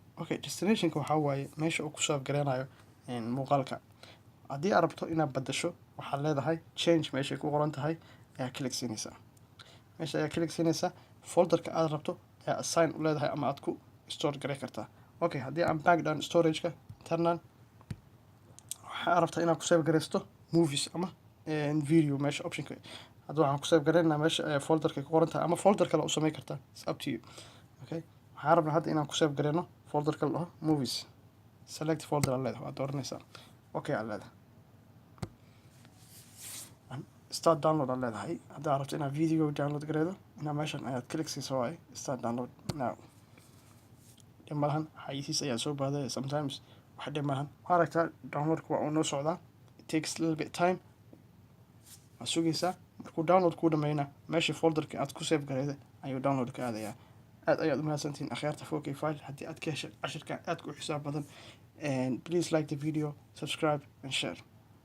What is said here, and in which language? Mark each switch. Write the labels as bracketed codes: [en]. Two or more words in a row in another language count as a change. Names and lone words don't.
[so] okay, destinationka waxaa waaye meesha uu ku soo gareynayo muuqaalka. haddii aad rabto inaad badasho waxaad leedahay change meeshay ku qoran tahay ayaa click siinaysaa. meesha ayaa click siinaysaa. folderka aad rabto ayaa assign u leedahay ama aad ku store garey kartaa. okay, haddii aan back down storage-ka internal waxaa rabtaa inaad ku save gareysto movies ama video. meesha optionka hadda waxaan ku save gareynaa meesha folderka ku qoran tahay ama folder kale u sameyn kartaa. [en] it's up to you. [so] okay, waxaan rabnaa hadda inaan ku save gareyno folderka la dhaho movies. [en] Select folder [so] aad leedahay, waad dooranaysaa. Okay aad leedahay. [en] Start download [so] aad leedahay. haddaad rabto inaad video download gareydo, inaa meeshan ayaad click siiso waaye [en] start download now. [so] dhib malahan, xayisiis ayaa soo baahday sometimes, wax dhib malahan. waxaa aragtaa downloadku waa uu noo socdaa. [en] It takes a little bit time. [so] waad sugaysaa. markuu download kuu dhameeyna meeshii folderka aad ku save gareyday ayuu download ka aadayaa. aad ayaad u mahadsantihiin akhyaarta 4K file. haddii aad ka heshay cashirka aad ku xisaab badan, [en] and please like the video, subscribe and share.